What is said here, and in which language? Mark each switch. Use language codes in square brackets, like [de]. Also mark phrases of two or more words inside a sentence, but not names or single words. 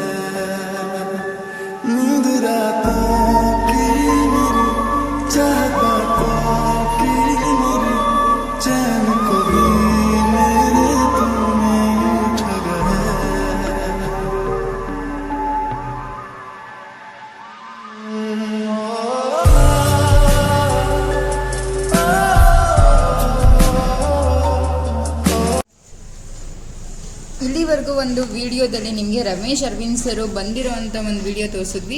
[hi] नींद रातों की मेरी चाहतों की मेरी चैन को भी मेरे तूने ठगा है [kn] ಇಲ್ಲಿವರೆಗೂ ಒಂದು ವಿಡಿಯೋದಲ್ಲಿ ನಿಮಗೆ ರಮೇಶ್ ಅರವಿಂದ್ ಸರ್ ಬಂದಿರೋ ಅಂಥ ಒಂದು ವಿಡಿಯೋ ತೋರಿಸಿದ್ವಿ.